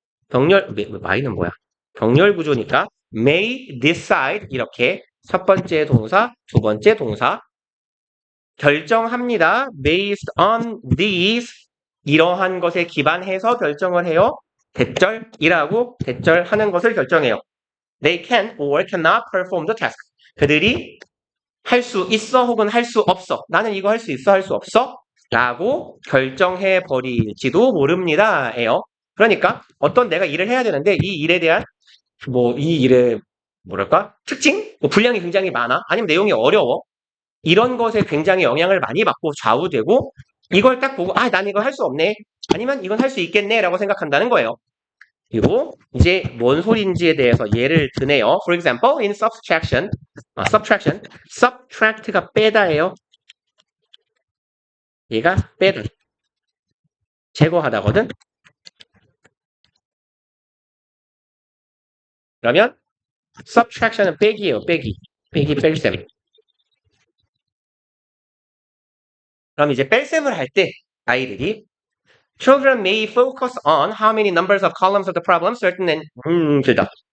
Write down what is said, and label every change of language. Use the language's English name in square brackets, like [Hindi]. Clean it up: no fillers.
[Korean] my는 뭐야? 병렬 구조니까 [English] may decide [Korean] 이렇게 첫 번째 동사, 두 번째 동사 결정합니다. [English] based on these [Korean] 이러한 것에 기반해서 결정을 해요. 대절이라고 대절하는 것을 결정해요. [English] They can or cannot perform the task. [Korean] 그들이 할 수 있어 혹은 할 수 없어. 나는 이거 할 수 있어 할 수 없어? 라고 결정해 버릴지도 모릅니다. 에요. 그러니까 어떤 내가 일을 해야 되는데 이 일에 대한 이 일의 뭐랄까? 특징? 분량이 굉장히 많아. 아니면 내용이 어려워. 이런 것에 굉장히 영향을 많이 받고 좌우되고 이걸 딱 보고 난 이거 할 수 없네. 아니면 이건 할 수 있겠네 라고 생각한다는 거예요. 그리고 이제 뭔 소리인지에 대해서 예를 드네요. [English] For example, in subtraction, subtract가 [Korean] 빼다예요. 얘가 빼다, 제거하다거든. 그러면 subtraction은 빼기예요. 빼기 뺄셈. 그럼 이제 뺄셈을 할 때 아이들이 [English] Children may focus on how many numbers of columns of the problem certain and [Korean] 길다.